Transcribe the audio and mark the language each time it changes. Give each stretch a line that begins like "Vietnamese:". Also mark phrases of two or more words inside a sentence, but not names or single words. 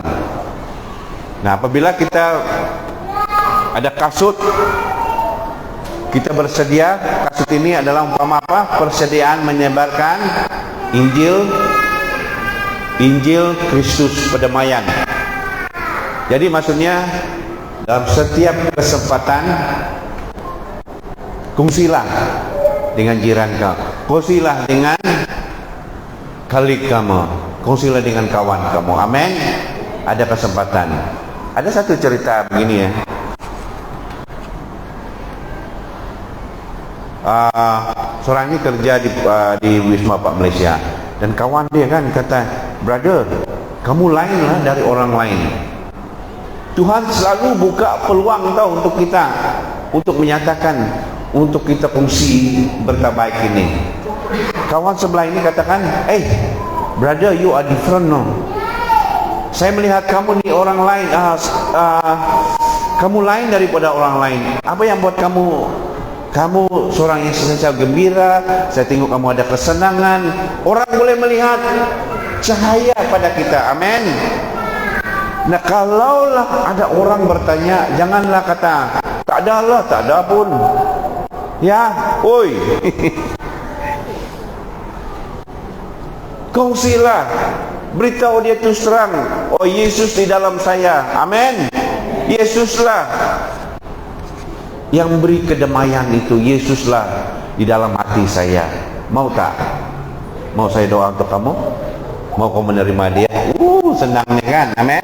Malay: Nah, apabila kita ada kasut, kita bersedia. Kasut ini adalah umpama apa? Persediaan menyebarkan Injil Kristus perdamaian. Jadi maksudnya dalam setiap kesempatan kongsilah dengan jiran kamu, kongsilah dengan kalik kamu, kongsilah dengan kawan kamu. Amin. Ada kesempatan. Ada satu cerita begini, ya. Seorang ini kerja di Wisma Pak Malaysia, dan kawan dia kan kata, brother, kamu lain lah dari orang lain. Tuhan selalu buka peluang tau untuk kita, untuk menyatakan, untuk kita fungsi berita baik ini. Kawan sebelah ini katakan,
English: brother, you are different, no.
Malay: Saya melihat kamu ni orang lain, kamu lain daripada orang lain. Apa yang buat kamu seorang yang senantiasa gembira? Saya tengok kamu ada kesenangan. Orang boleh melihat cahaya pada kita. Amin. Nah, kalaulah ada orang bertanya, janganlah kata, tak ada lah, tak ada pun. Ya, oi. Kongsilah, beritahu dia terus terang, oh Yesus di dalam saya. Amin. Yesuslah yang beri kedamaian itu. Yesuslah di dalam hati saya. Mau tak? Mau saya doa untuk kamu? Mau kau menerima dia? Senangnya kan? Amin.